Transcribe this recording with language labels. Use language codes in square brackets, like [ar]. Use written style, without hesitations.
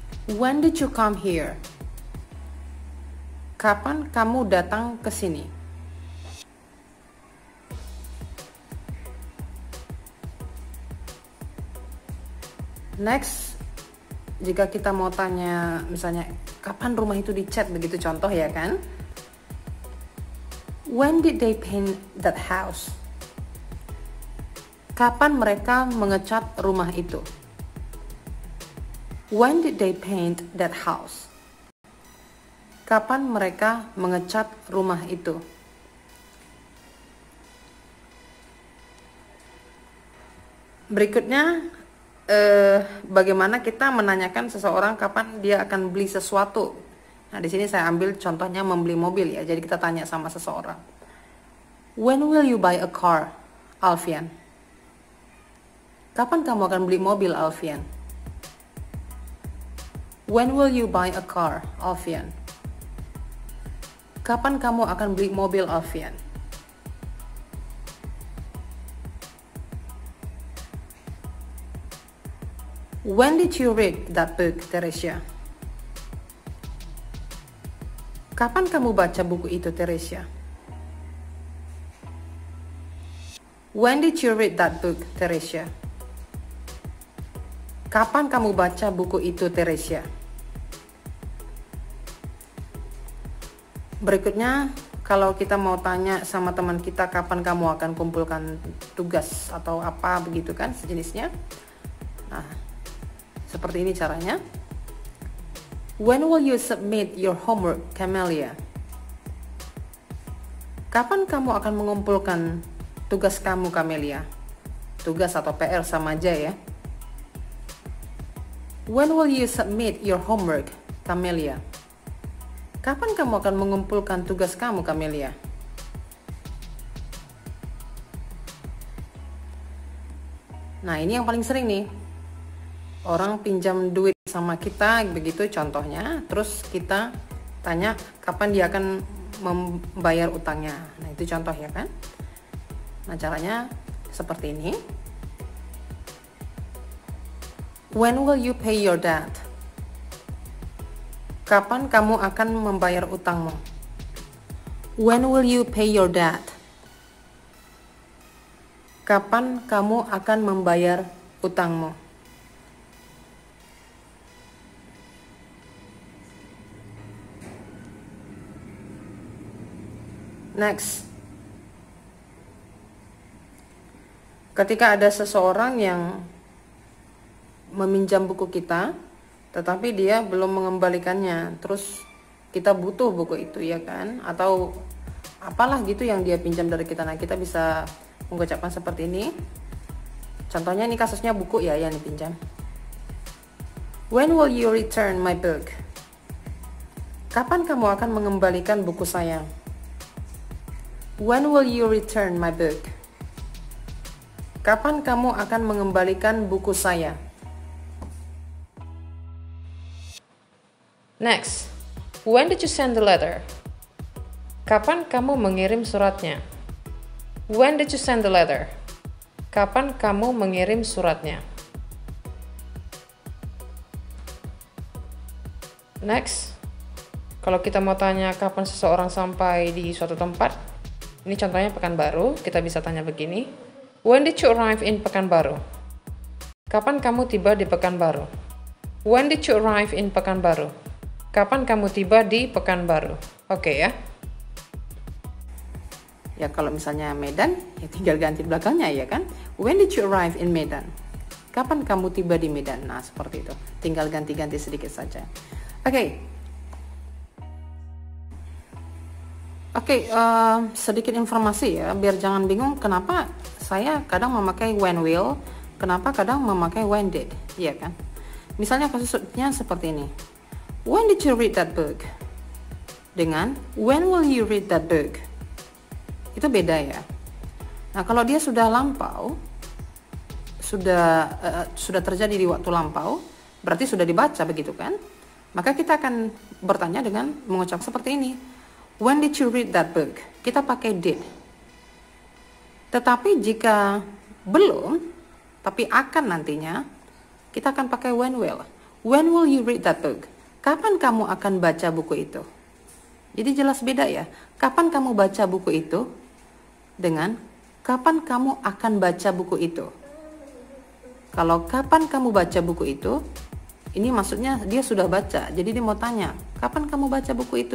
[en] When did you come here? [id] Kapan kamu datang ke sini? Next, jika kita mau tanya misalnya kapan rumah itu dicat, begitu contoh ya kan? [en] When did they paint that house? [id] Kapan mereka mengecat rumah itu? [en] When did they paint that house? [id] Kapan mereka mengecat rumah itu? Berikutnya, bagaimana kita menanyakan seseorang kapan dia akan beli sesuatu. Nah, di sini saya ambil contohnya membeli mobil ya. Jadi kita tanya sama seseorang. [en] When will you buy a car, Alfian? [id] Kapan kamu akan beli mobil, Alfian? [en] When will you buy a car, Alfian? [id] Kapan kamu akan beli mobil, Alfian? [en] When did you read that book, Teresia? [id] Kapan kamu baca buku itu, Teresia? [en] When did you read that book, Teresia? [id] Kapan kamu baca buku itu, Teresia? Berikutnya, kalau kita mau tanya sama teman kita kapan kamu akan kumpulkan tugas atau apa begitu kan sejenisnya. Nah, seperti ini caranya. [en] When will you submit your homework, Camelia? [id] Kapan kamu akan mengumpulkan tugas kamu, Camelia? Tugas atau PR sama aja ya. [en] When will you submit your homework, Camelia? [id] Kapan kamu akan mengumpulkan tugas kamu, Camelia? Nah, ini yang paling sering nih. Orang pinjam duit sama kita begitu contohnya, terus kita tanya kapan dia akan membayar utangnya. Nah, itu contoh ya kan. Nah, caranya seperti ini. [en] When will you pay your debt? [id] Kapan kamu akan membayar utangmu? [en] When will you pay your debt? [id] Kapan kamu akan membayar utangmu? Next, ketika ada seseorang yang meminjam buku kita, tetapi dia belum mengembalikannya, terus kita butuh buku itu ya kan, atau apalah gitu yang dia pinjam dari kita. Nah, kita bisa mengucapkan seperti ini. Contohnya ini kasusnya buku ya yang dipinjam. [en] When will you return my book? [id] Kapan kamu akan mengembalikan buku saya? [en] When will you return my book? [id] Kapan kamu akan mengembalikan buku saya? [en] Next, when did you send the letter? [id] Kapan kamu mengirim suratnya? [en] When did you send the letter? [id] Kapan kamu mengirim suratnya? Next, Kalau kita mau tanya kapan seseorang sampai di suatu tempat, ini contohnya Pekanbaru, kita bisa tanya begini. [en] When did you arrive in Pekanbaru? [id] Kapan kamu tiba di Pekanbaru? [en] When did you arrive in Pekanbaru? [id] Kapan kamu tiba di Pekanbaru? Oke ya. Ya kalau misalnya Medan, ya tinggal ganti belakangnya ya kan. [en] When did you arrive in Medan? [id] Kapan kamu tiba di Medan? Nah seperti itu. Tinggal ganti-ganti sedikit saja. Oke. Oke, sedikit informasi ya, biar jangan bingung kenapa saya kadang memakai when will, kenapa kadang memakai when did, ya kan? Misalnya kasusnya seperti ini. [en] When did you read that book? [id] Dengan [en] when will you read that book? [id] Itu beda ya. Nah, kalau dia sudah lampau, sudah terjadi di waktu lampau, berarti sudah dibaca begitu kan? Maka kita akan bertanya dengan mengucap seperti ini. [en] When did you read that book? [id] Kita pakai did. Tetapi jika belum, tapi akan nantinya, kita akan pakai when will. [en] When will you read that book? [id] Kapan kamu akan baca buku itu? Jadi jelas beda ya. Kapan kamu baca buku itu? Dengan kapan kamu akan baca buku itu? Kalau kapan kamu baca buku itu, ini maksudnya dia sudah baca, jadi dia mau tanya, kapan kamu baca buku itu?